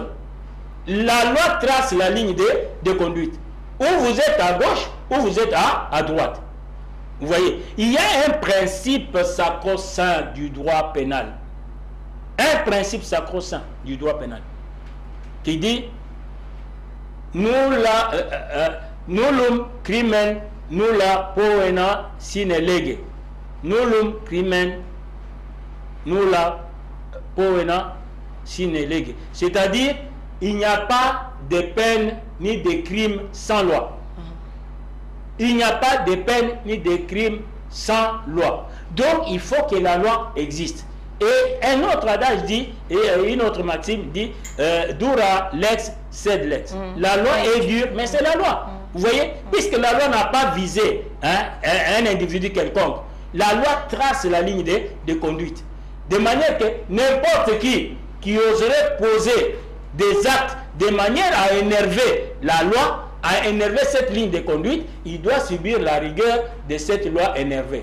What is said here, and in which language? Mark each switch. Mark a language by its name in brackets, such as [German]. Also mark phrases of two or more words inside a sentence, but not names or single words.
[French] La loi trace la ligne de conduite. Ou vous êtes à gauche, ou vous êtes à droite. Vous voyez, il y a un principe sacro-saint du droit pénal. Un principe sacro-saint du droit pénal qui dit [Latin] nullum crimen nulla poena sine lege. Nullum crimen nulla poena sine lege. [French] C'est-à-dire, il n'y a pas de peine ni de crime sans loi. Il n'y a pas de peine ni de crime sans loi. Donc, il faut que la loi existe. Et un autre adage dit, et une autre maxime dit, [Latin] dura lex sed lex. [French] La loi est dure, mais c'est la loi. Vous voyez, puisque la loi n'a pas visé un individu quelconque, la loi trace la ligne de conduite. De manière que n'importe qui oserait poser des actes de manière à énerver la loi, à énerver cette ligne de conduite, il doit subir la rigueur de cette loi énervée.